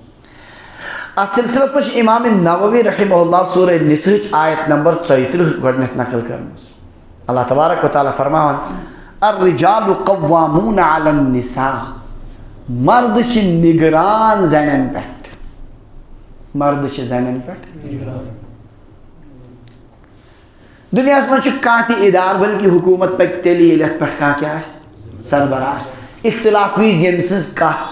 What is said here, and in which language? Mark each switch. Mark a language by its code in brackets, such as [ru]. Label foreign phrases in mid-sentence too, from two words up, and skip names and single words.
[ks] اتھ سلسلس منٛز چھِ امام نووی [ar] رحمہ اللہ [ks] سورہ نِساہٕچ آیت نمبر 34 گۄڈٕنٮ۪تھ نقل کٔرمٕژ [ar] اللہ تبارک وتعالیٰ [ks] فرماوان [ar] الرجال قوامون علی النساء [ks] مرد چھِ نگران زنٮ۪ن پٮ۪ٹھ مرد چھِ زنٮ۪ن پٮ۪ٹھ دُنیاہس منٛز چھُ کانٛہہ تہِ اِدارٕ بلکہِ حکوٗمت پکہِ تیٚلہِ ییٚلہِ اتھ پٮ۪ٹھ کانٛہہ کیٛاہ آسہِ سربراہ آسہِ اختلاف وِزِ ییٚمہِ سٕنٛز کتھ